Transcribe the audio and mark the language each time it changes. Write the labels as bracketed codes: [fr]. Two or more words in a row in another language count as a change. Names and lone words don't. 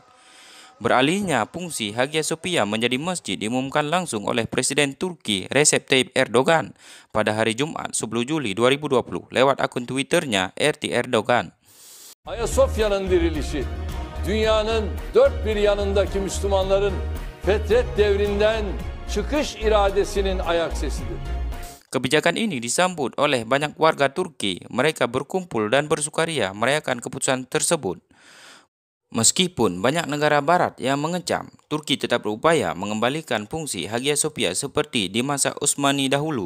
[id] Beralihnya fungsi Hagia Sophia menjadi masjid diumumkan langsung oleh Presiden Turki Recep Tayyip Erdogan pada hari Jumat 10 Juli 2020 lewat akun Twitternya RT Erdogan. [tr] Ayasofya'nın dirilişi, dünyanın dört bir yanındaki Müslümanların fetret devrinden çıkış iradesinin ayak sesidir. [id] Kebijakan ini disambut oleh banyak warga Turki. Mereka berkumpul dan bersukaria merayakan keputusan tersebut. Meskipun banyak negara barat yang mengecam, Turki tetap berupaya mengembalikan fungsi Hagia Sophia seperti di masa Utsmani dahulu.